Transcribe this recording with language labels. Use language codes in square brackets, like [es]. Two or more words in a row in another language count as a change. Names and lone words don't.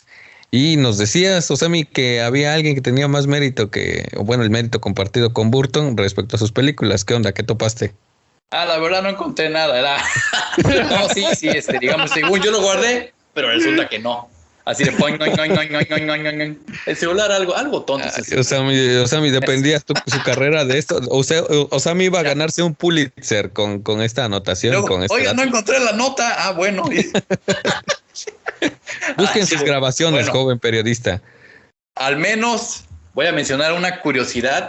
[es] Y nos decías, Osami, que había alguien que tenía más mérito el mérito compartido con Burton respecto a sus películas. ¿Qué onda? ¿Qué topaste? La verdad no encontré nada. No, sí, digamos, según yo lo guardé, pero resulta que no. Así de poing, oing, oing, oing, oing, oing, oing, oing. El celular algo tonto. Osami, dependía su carrera de esto. Osami iba a ganarse un Pulitzer con esta anotación. Luego, con oiga, no encontré la nota. Bueno. Busquen sus grabaciones, joven periodista. Al menos voy a mencionar una curiosidad.